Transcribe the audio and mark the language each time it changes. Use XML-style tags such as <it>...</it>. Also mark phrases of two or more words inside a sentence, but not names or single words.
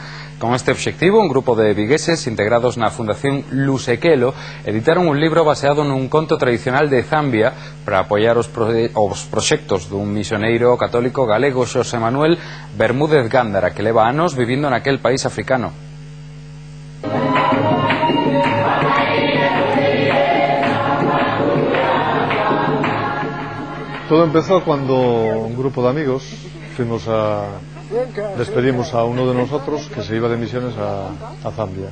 <gl>Con este obxectivo, un grupo de vigueses integrados na Fundación Lusekelo editaron un libro baseado nun conto tradicional de Zambia para apoiar os proxectos dun misioneiro católico galego, Xosé Manuel Bermúdez Gándara, que leva anos vivindo naquel país africano.</gl> <es>Todo empezó cuando un grupo de amigos despedimos a uno de nosotros que se iba de misiones a Zambia.</es>